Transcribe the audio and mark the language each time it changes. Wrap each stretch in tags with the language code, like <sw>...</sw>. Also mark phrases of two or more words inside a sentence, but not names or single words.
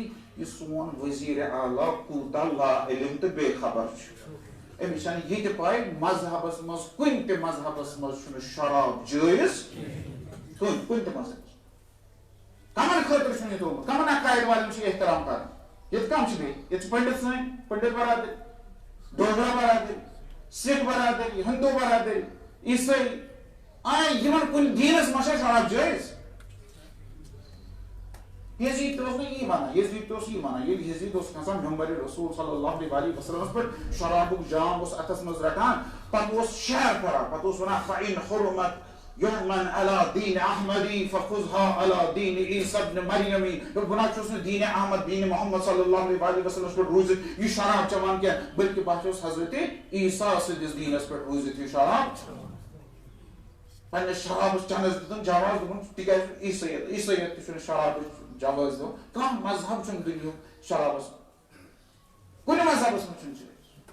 <ks>یہِ سون وزیر اعلیٰ کوٗتاہ لا علم تہٕ بے خبر چھُ أمِس چھنہٕ یہِ تہِ پاے مذہبس منٛز کُنہِ تہِ مذہبس منٛز چھُنہٕ شراب جٲیز کُنہِ تہِ مذہبس کمن خٲطرٕ چھُنہٕ یہِ تھوٚومُت کمن عقایِد والٮ۪ن چھُ احترام کران ییٚتہِ کم چھِ بیٚیہِ ییٚتہِ چھِ پنڈت سٲنۍ پنڈت برادری ڈوگرا برادری سکھ برادری ہندو برادری عیسائی یِمن کُنہِ دیٖنس منٛز چھا شراب جٲیز یزید تہِ اوس نہٕ یی ونان یزید تہِ اوس یی ونان ییٚلہِ یزید اوس کھسان ممبرِ رسول</ks> <ar>صلی اللہ علیہ وسلمس</ar> <ks>پٮ۪ٹھ شرابُک جام اوس اتھس منٛز رٹان پتہٕ اوس شعر کران پتہٕ اوس ونان</ks> <ar>فإن حرمت یومن علی دین احمدی فخذها علی دین عیسی ابن مریمی</ar> <ks>بہٕ نہ چھُس نہٕ دیٖنِ احمد دیٖنِ محمد</ks> <ar>صلی اللہ علیہ وسلمس</ar> <ks>پٮ۪ٹھ روٗزِتھ یہِ شراب چٮ۪وان کینٛہہ بلکہِ بہٕ چھُس حضرت عیسیٰ سٕنٛدِس دیٖنس پٮ۪ٹھ روٗزِتھ یہِ شراب پننِس شرابس چٮ۪نس دِتُن جواز دوٚپُن تِکیازِ عیسٲیت تہِ چھُنہٕ شرابٕچ جواز دِوان کانٛہہ مذہب چھُنہٕ دُنیہُک شرابس کُنہِ مذہبس منٛز چھُنہٕ جٲیز</ks>